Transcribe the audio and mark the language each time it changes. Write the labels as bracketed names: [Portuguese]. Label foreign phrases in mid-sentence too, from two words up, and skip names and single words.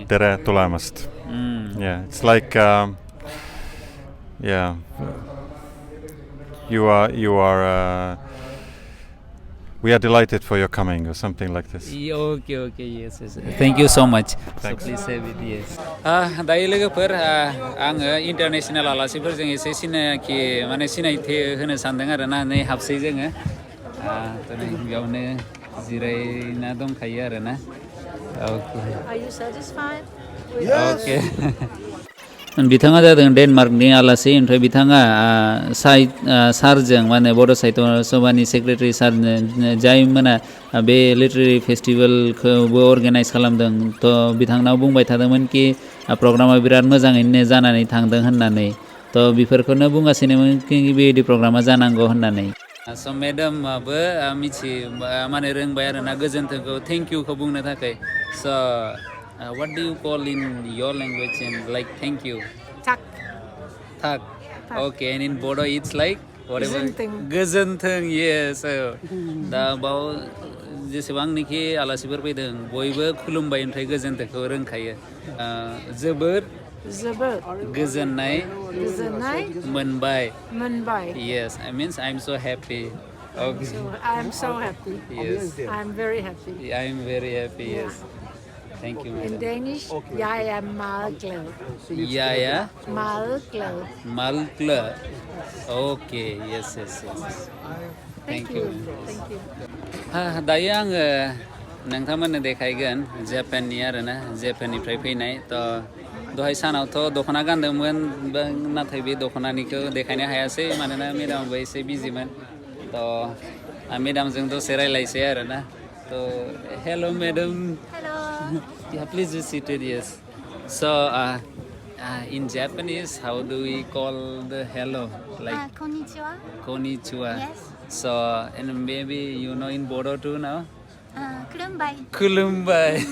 [Estonian] tere tulemast. [English] Yeah, it's like you are we are delighted for your coming or something like this. Okay, yes. Thank you so much. Thanks. So please say with yes. [Bodo] दायो लोगोफोर आङो इन्टारनेशनेल आलासिफोरजों एसे सिनायथि होनो सानदों आरोना नै हाबसै जोङो बेयावनो जिरायना दंखायो आरोना. [English] Okay. Are you satisfied? Okay. [Bodo] बिथाङा जादों डेनमार्कनि आलासि ओमफ्राय बिथाङा सारजों माने बड' साहित्य सभानि सेक्रेटारि सारनो जायमोना बे [English] literary festivalखौबो [Bodo] अर्गानाइज खालामदों थ' बिथांनाव बुंबाय थादोंमोन कि प्रग्रामा बिराद मोजाङैनो जानानै थांदों होननानै थ' बेफोरखौनो बुंगासिनोमोन कि बेबायदि प्रग्रामा जानांगौ होननानै. स' मेडामाबो माने रोंबाय आरोना गोजोन्थोंखौ [English] thank youखौ [Bodo] बुंनो थाखाय. [English] स' what do you call in your language and like thank you? [Danish] Tak. [English] Okay, and in Bodo it's like whatever. [Bodo] Goजोन्थों. Yes. दा बाव जेसेबांनोखि आलासिफोर फैदों बयबो खुलुमबाय ओमफ्राय गोजोन्थोंखौ रोंखायो. जोबोद गोजोननाय मोनबाय. [English] Yes, I means I'm so happy. Okay. So I'm so happy. Yes. I'm very happy. I'm very happy. Yes. Thank you, madam. In [Danish] Danish, jeg er meget glad. Jeg er Meget glad. [English] Okay, yes. Thank you. Thank you. [Bodo] दायो आङो नोंथांमोननो देखायगोन जापाननि आरोना जापाननिफ्राय फैनाय थ' दहाय सानावथ' दख'ना गानदोंमोन नाथाय बे दख'नानिखौ देखायनो हायासै मानोना मेडामाबो एसे बिजिमोन थ' मेडामजों दसे रायलायसै आरोना थ' [English] hello madam. Yeah, please be seated. Yes. So, in Japanese, how do we call the hello? Like [Japanese] konnichiwa. Konnichiwa. [English] Yes. So, and maybe you know in Bodo too now. [Bodo] Kulumbai.